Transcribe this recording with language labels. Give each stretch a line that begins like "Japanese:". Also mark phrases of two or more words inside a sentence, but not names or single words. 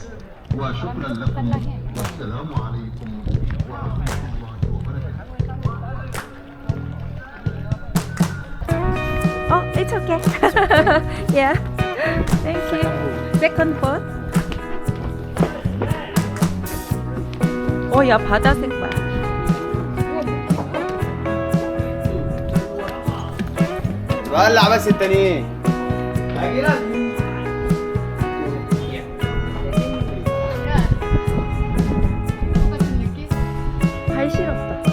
Arabic: وشكرا لكم والسلام عليكم ورحمة الله وبركاته.
English: Oh, it's okay. Yeah. Thank you. Second foot.
Korean: 야 바다색 봐.
Arabic: ولع بس التانيين.
Korean: 발 시렵다.